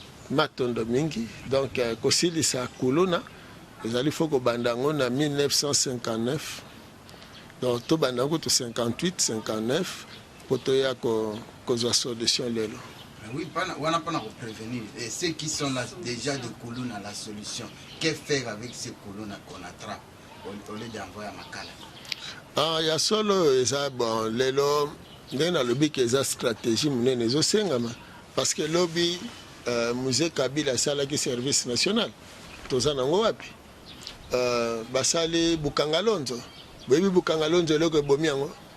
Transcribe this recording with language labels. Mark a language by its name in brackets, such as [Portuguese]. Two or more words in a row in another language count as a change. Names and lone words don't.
[Lingala] Matondo mingi, donc, euh, kosilisa kuluna, ezali fo kobanda ngo na mille neuf cent cinquante-neuf. Donc, tobanda ngo to cinquante-huit, cinquante-neuf, po toya ko-, kozwa solution lelo. [French] Mais oui, [Lingala] pana, wana pana ko prévenir. [French] Et ceux qui sont là déjà de kuluna, la solution, que faire avec ces kuluna qu'on attrape au, au lieu d'envoyer à Makala? [Lingala] Ah, ya solo, eza bon, lelo, ndenge nalobi ke eza stratégie monene ezosengama. [French] Parce que [Lingala] lobi, euh, Musée Kabila asalaki [French] service national. [Lingala] Toza nango wapi? Euh, basali Bukanga Lonzo. Boyebi Bukanga Lonzo eloko ebomi yango?